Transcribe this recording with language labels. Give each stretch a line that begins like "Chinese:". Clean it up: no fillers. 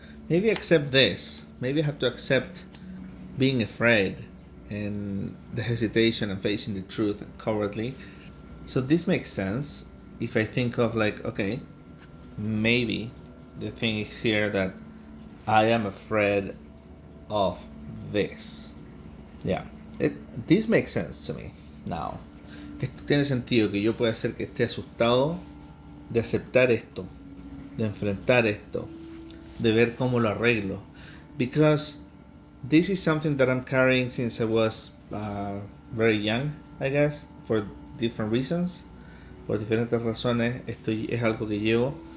English: Maybe accept this. Maybe I have to accept being afraid and the hesitation and facing the truth cowardly. So this makes sense if I think of like, okay, maybe the thing is here that I am afraid of this. Yeah, this makes sense to me now.
Spanish: Esto tiene sentido, que yo pueda ser que esté asustado de aceptar esto, de enfrentar esto, de ver cómo lo arreglo.
English: Because this is something that I'm carrying since I was very young, I guess, for different reasons.
Spanish: Por diferentes razones, esto es algo que llevo.